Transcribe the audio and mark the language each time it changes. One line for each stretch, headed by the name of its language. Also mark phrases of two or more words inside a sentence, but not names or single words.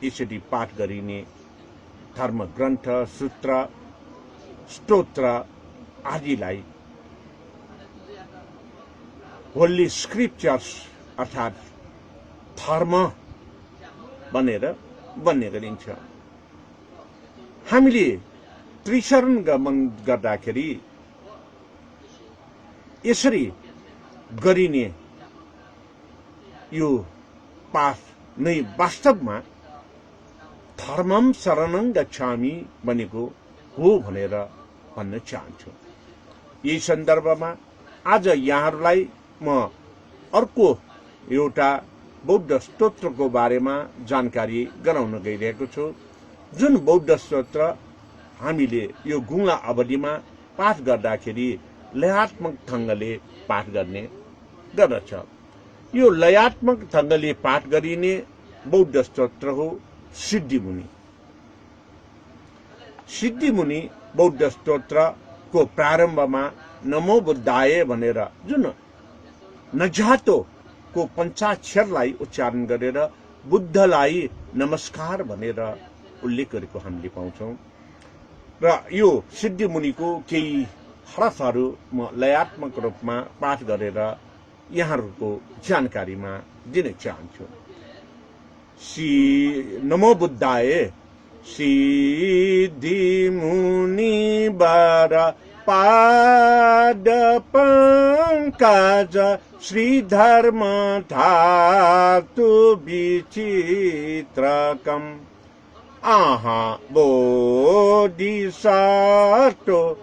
Nepali: यसरी पाठ गरिने धर्म ग्रन्थ, सूत्र, स्तोत्र आदिलाई
English: holy scriptures
Nepali: अर्थात् धर्म भनेर भन्ने गरिन्छ। हामीले त्रिशरण गमन गर्दाखेरि यसरी गरिने यो पाठ नै वास्तवमा
Sanskrit: धर्मम शरणं गच्छामि
Nepali: भनेको हो भनेर भन्न चाहन्छु। यही सन्दर्भमा आज यहाँहरूलाई म अर्को एउटा बौद्ध स्तोत्रको बारेमा जानकारी गराउन गइरहेको छु, जुन बौद्ध स्तोत्र हामीले यो गुङ्ला अवधिमा पाठ गर्दाखेरि लयात्मक ढङ्गले पाठ गर्ने गर्दछ। यो लयात्मक ढङ्गले पाठ गरिने बौद्ध स्तोत्र हो सिद्धिमुनि। सिद्धिमुनि बौद्ध स्तोत्रको प्रारम्भमा
Sanskrit: नमो बुद्धाय
Nepali: भनेर जुन नजातोको पञ्चाक्षरलाई उच्चारण गरेर बुद्धलाई नमस्कार भनेर उल्लेख गरेको हामीले पाउँछौं। र यो सिद्धिमुनिको केही हरफहरू म लयात्मक रूपमा पाठ गरेर यहाँहरूको जानकारीमा दिन चाहन्छु।
Sanskrit: नमो बुद्धाय सिद्धिमुनि वर पाद पंकज श्रीधर्म धातु विचित्रकम आहा बोधिसत्व